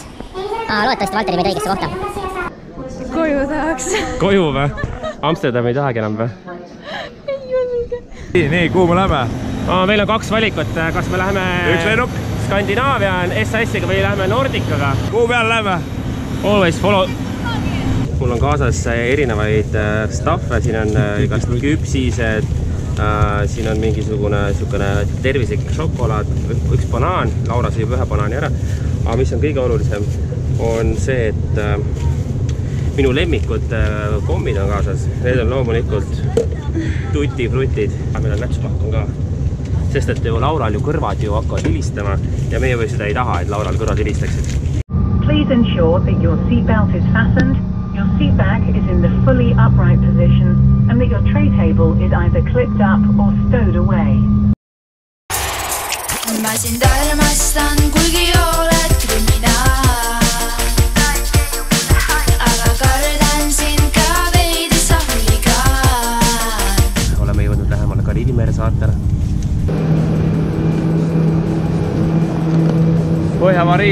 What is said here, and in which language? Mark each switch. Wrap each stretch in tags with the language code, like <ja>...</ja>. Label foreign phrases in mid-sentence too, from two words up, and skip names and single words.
<et>Loodetavasti Valteri meid õigesse kohta. Koju tahaks. Koju või? Amsterdami ei tahagi enam või? Ei olge. Nii, kuhu me läheme? Meil on 2 valikut, kas me läheme... Üks lennuk? Skandinaavian SAS-iga või läheme Nordicaga. Kuhu peal läheme?</et> <en>Always follow.</en> <et>Mul on kaasas erinevaid staffe, siin on igast küpsised, siin on mingisugune tervislik šokolaad, üks banaan, Laura sõib 1 banaani ära. Aga mis on kõige olulisem, on see, et minu lemmikud kommid on kaasas. Need on loomulikult tutifrutid. Meil on nätsupakk on ka. Sest et Laural ju kõrvad ju hakkavad hilistama ja meie või seda ei taha, et Laural kõrvad hilistaksid.</et> <en>Please ensure that your seatbelt is fastened, your seat back is in the fully upright position and that your tray table is either clipped up or stowed away.</en> <et>Ma sind armastan, kuigi oled kriminaal. Aga kardan sind ka veidi sa huligaan. Oleme jõudnud lähemale Kariibi mere saartele. Põhja-Mari.</et>